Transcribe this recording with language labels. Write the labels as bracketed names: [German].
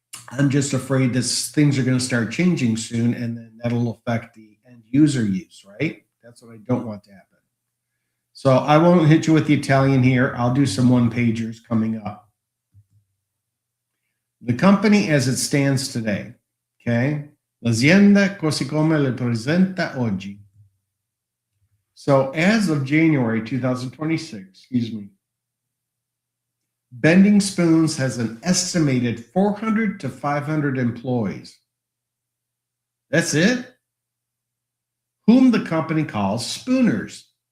[English] I'm just afraid that things are going to start changing soon, and then that'll affect the end user use, right? That's what I don't want to happen. So I won't hit you with the Italian here. I'll do some one-pagers coming up. The company as it stands today, okay? [Italian] L'azienda così come le presenta oggi. [English] So as of January 2026, Bending Spoons has an estimated 400 to 500 employees. That's it? Whom the company calls spooners.